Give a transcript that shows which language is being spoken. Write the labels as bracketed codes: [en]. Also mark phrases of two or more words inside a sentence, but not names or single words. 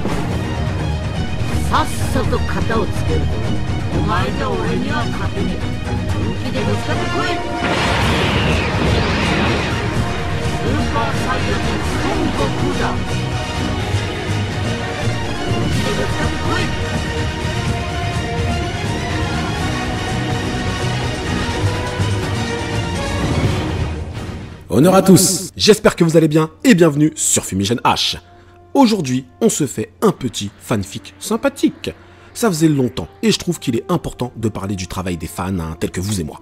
[ja] さっさと型をつけるぞ。お前じゃ俺には勝てねえ。本気でぶつかってこい。スーパーサイヤ人孫悟空だ。本気でぶつかってこい。 [fr] Honneur à tous, j'espère que vous allez bien et bienvenue sur Fumigène H. Aujourd'hui, on se fait un petit fanfic sympathique. Ça faisait longtemps et je trouve qu'il est important de parler du travail des fans tels que vous et moi.